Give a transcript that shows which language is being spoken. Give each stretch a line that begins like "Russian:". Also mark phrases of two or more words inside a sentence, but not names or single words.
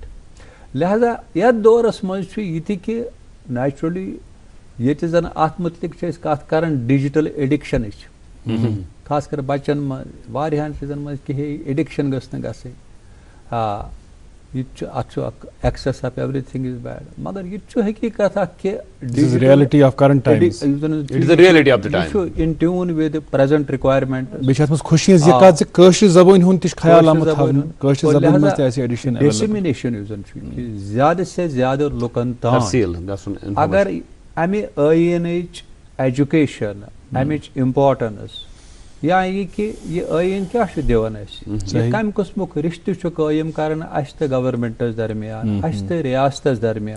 Kashmiri: لہذا یتھ دورس منٛز چھُ یہِ تہِ کہِ نیچرلی ییٚتہِ زن اتھ متعلق چھِ أسۍ کتھ کران
English: digital addiction,
Kashmiri: خاص کر بچن منٛز واریاہن چیٖزن منٛز کہِ ہے ایڈکشن گٔژھ نہٕ گژھٕنۍ, یہ اتھ چھُ اکھ
English: excess of everything is bad,
Kashmiri: مگر یہ چھُ حقیقت اکھ کہ
English: reality of current times, in tune with present requirement.
Kashmiri: بیٚیہِ چھِ اتھ منٛز خوشی ہٕنٛز یہِ کتھ زِ کٲشرِ زبٲنۍ ہُنٛد تہِ چھُ خیال آمُت تھاونہٕ, کٲشرِ زبٲنۍ منٛز تہِ آسہِ ایڈِشن ڈیسمنیشن یُس زن چھُ کہ
Urdu: زیادٕ سے زیادٕ
Kashmiri: لُکن تام اگر امہِ ٲیٖنٕچ ایجوکیشن, امِچ امپارٹنس, یا یہ کہ یہ ٲیٖن کیٛاہ چھُ دِوان اَسہِ, یہِ کمہِ قٕسمُک رِشتہٕ چھُ قٲیِم کران اَسہِ تہٕ گورمنٹس درمیان, اَسہِ تہٕ ریاستس درمیان,